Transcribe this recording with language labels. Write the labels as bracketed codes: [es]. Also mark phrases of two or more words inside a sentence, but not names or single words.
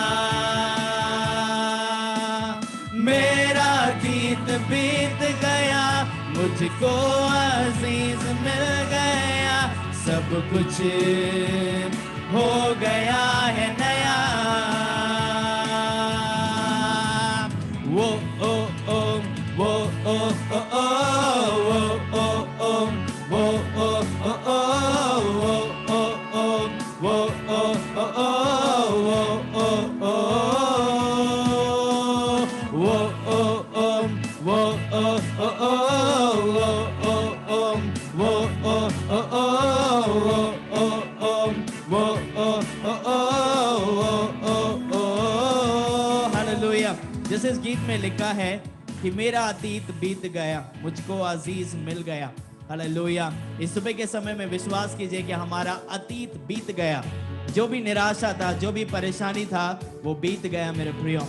[hi] मेरा गीत बीत गया, मुझको अजीज मिल गया, सब कुछ हो गया है नया। वो ओ ओ वो ओ ओ ओ वो ओ ओ वो ओ ओ ओ वो ओ ओ वो ओ ओ ओ वो ओ ओ वो ओ ओ वो ओ ओ ओ वो ओ ओ वो ओ ओ ओ वो ओ ओ वो ओ ओ ओ। हालेलुया। जैसे इस गीत में लिखा है कि मेरा अतीत बीत गया, मुझको अजीज मिल गया। हालेलुया। इस सुबह के समय में विश्वास कीजिए कि हमारा अतीत बीत गया। जो भी निराशा था, जो भी परेशानी था, वो बीत गया मेरे प्रियो।